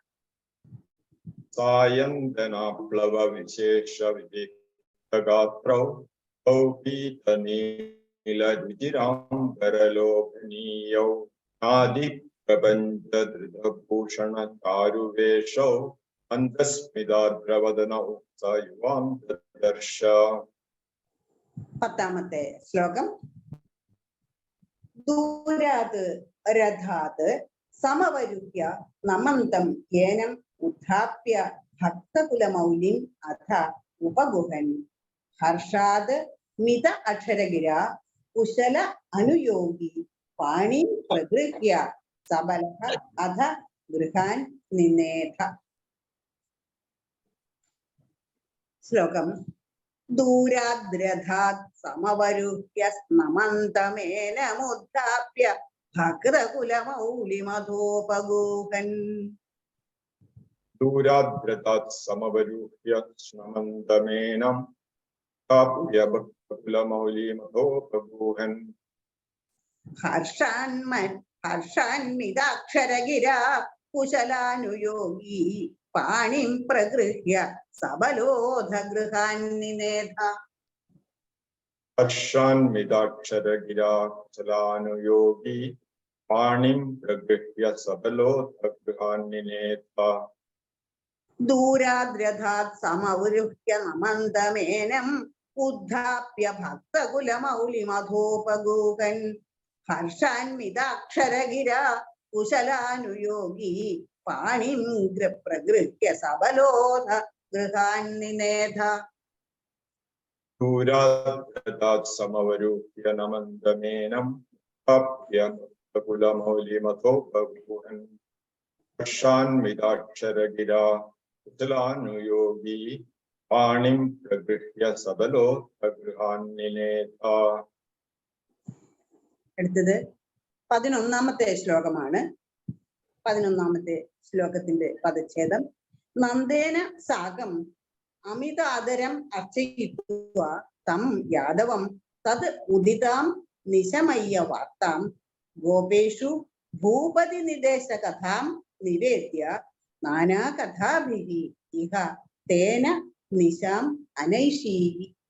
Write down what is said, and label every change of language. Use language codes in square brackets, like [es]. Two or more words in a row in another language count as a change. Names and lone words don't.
[sa] सायन्तनाप्लवविशेषविविक्तगात्रौ द्वौ पीतनीलरुचिराम्बरलोभनीयौ नादिप्रपञ्चधृतभूषणचारुवेशौ मन्दस्मिताद्रवदनौ स युवां ददर्श [ml] പത്താമത്തെ ശ്ലോകം. [sa] ദൂരാത് രഥാത് സമവരുഹ്യ നമന്തം ഏനം ഉദ്ധാപ്യ ഭക്തകുലമൗലിം അഥ ഉപഗുഹൻ ഹർഷാത് മിത അക്ഷരഗിര കുശല അനുയോഗി പാണി പ്രഗൃഹ്യ സബലഃ അധ ഗൃഹാൻ നിനേധ. [ml] ശ്ലോകം. [sa] ദൂരാദ്രഥാത് സമവരുഹ്യ നമന്തമേനമുദ്ധാപ്യ ഭക്തകുലമൗലിമധോപഗൂഹൻ दूराद्रतात् समवरूह्य स्नमन्तमेनं प्राप्य भक्तकुलमौलिमधोपगूहन् ഹർഷാന്മിതാക്ഷരഗിരാ കുശലാനുയോഗി പാണിം പ്രഗൃഹ്യ സബലോധ ഗൃഹാൻ നിനേധ. हर्षान्विताक्षरगिरा कुशलानुयोगी पाणिं प्रगृह्य सबलोत्थगृहान्निनेथ ദൂരാദ്രഥാത് സമവരുഹ്യ നമന്തമേനം ഉദ്ധാപ്യ ഭക്തകുലമൗലിമധോപഗൂഹൻ ഹർഷാന്വിതാക്ഷരഗിരാ കുശലാനുയോഗി പാണിം പ്രഗൃഹ്യ സബലോധ ഗൃഹാൻ നിനേധ. दूराद्रतात् समवरूह्य नमन्तमेनं प्राप्य भक्तकुलमौलिमधोपगूहन् हर्षान्विताक्षरगिरा कुशलानुयोगी पाणिं प्रगृह्य सबलोत्थगृहान्निनेथ. [ml] അടുത്തത് 11ാമത്തെ ശ്ലോകമാണ്. 11ാമത്തെ ശ്ലോകത്തിന്റെ പദച്ഛേദം. [sa] നന്ദേന സാകം അമിതാദരം അർച്ചയിത്വാ തം യാദവം തത് ഉദിതാം നിശമയ്യ വാർത്താം ഗോപേഷു ഭൂപതി നിദേശ കഥാം നിവേദ്യ നാനാകഥാഭിഃ ഇഹ തേന നിശാം അനൈഷീഹി.